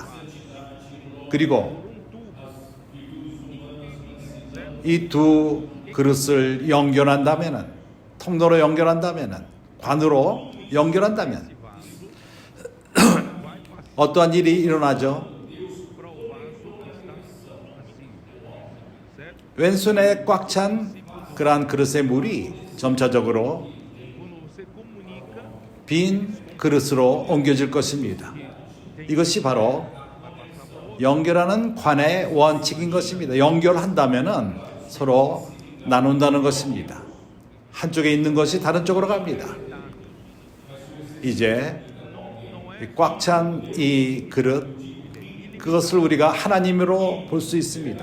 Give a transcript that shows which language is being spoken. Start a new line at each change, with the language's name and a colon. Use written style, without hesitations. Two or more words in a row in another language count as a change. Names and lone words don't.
Korean: 그리고 이 두 그릇을 연결한다면은, 통로로 연결한다면은, 관으로 연결한다면 어떠한 일이 일어나죠?
Portuguese: para o vaso que está vazio, certo?
Korean: 왼손에 꽉 찬 그러한 그릇의 물이 점차적으로
Portuguese: Quando você comunica,
Korean: 빈 그릇으로 옮겨질 것입니다. 이것이 바로 연결하는 관의 원칙인 것입니다. 연결한다면은 서로 나눈다는 것입니다. 한쪽에 있는 것이 다른 쪽으로 갑니다. 이제 꽉 찬 이 그릇, 그것을 우리가 하나님으로 볼 수 있습니다.